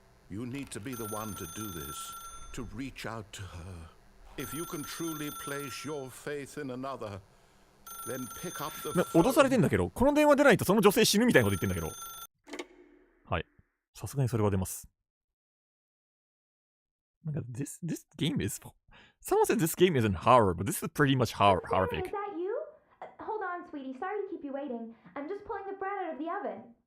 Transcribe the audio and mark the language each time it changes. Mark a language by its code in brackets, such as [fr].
[en] You need to be the one to do this. To reach out to her. If you can truly place your faith in another, then pick up the phone. [ja] 脅されてんだけど、この電話出ないとその女性死ぬみたいなこと言ってんだけど。はい。さすがにそれは出ます。なんか、 [en] this game is... Someone said this game isn't horror, but this is pretty much horrific. Is that you? Hold on, sweetie. Sorry to keep you waiting. I'm just pulling the bread out of the oven.